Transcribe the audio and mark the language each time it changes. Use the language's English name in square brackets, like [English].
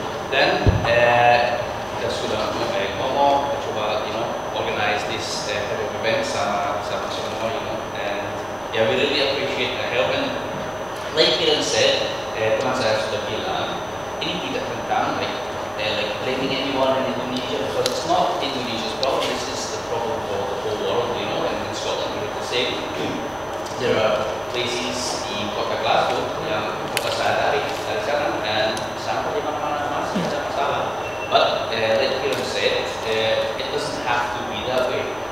[Indonesian] Dan kita sudah ngomong, coba [English] organize this event [Indonesian] sama semua, [English] and yeah, we really appreciate the help. And like Kieran said, [Indonesian] teman saya sudah bilang, ini tidak tentang [English] like blaming anyone in Indonesia, because it's not Indonesia's problem. This is the problem for the whole world, and in Scotland we have the same. There are places [Indonesian] di kota Glasgow yang kota saya dari sana, dan sampah di mana-mana masih ada masalah. [English] But like Kieran said, it doesn't have to be that way.